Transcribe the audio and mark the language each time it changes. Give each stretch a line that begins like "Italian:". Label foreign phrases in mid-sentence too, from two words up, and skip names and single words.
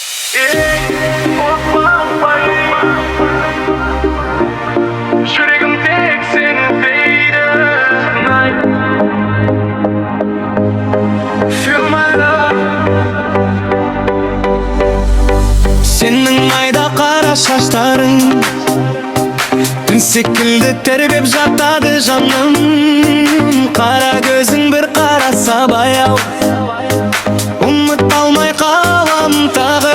Kazakh: Жүрегім тек сені дейді.
English: Feel my love.
Kazakh: Сенің майда қара шаштарың түн секілді тербеп жатады жаным. Қара көзің бір қараса баяу, ұмыт алмай қалам тағы.